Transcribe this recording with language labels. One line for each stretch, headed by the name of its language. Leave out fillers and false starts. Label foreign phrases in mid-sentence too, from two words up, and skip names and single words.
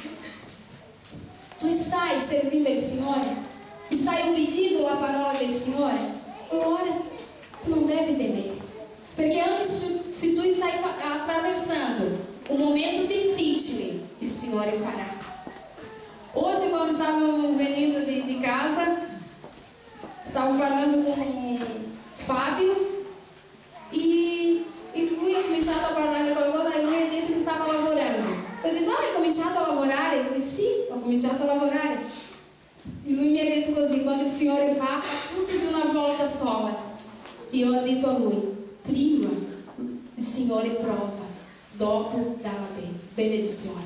Italian: Tu stai servindo il Signore? Stai obbedendo alla parola del Signore? Allora tu non devi temere, perché anche se tu stai attraversando um momento difficile, il Signore farà.
Portuguese: Hoje, quando estávamos vindo de casa, estava parlando com o Fábio
Italian: e lui ha cominciato a parlare qualcosa e lui ha detto che stava lavorando.
Portuguese: Eu disse,
Italian: hai cominciato a lavorare? E lui, sì, ho cominciato a lavorare. E lui mi ha detto così, quando il Signore fa tutto di una volta sola. E io ho detto a lui, prima il Signore prova, dopo dà la benedizione.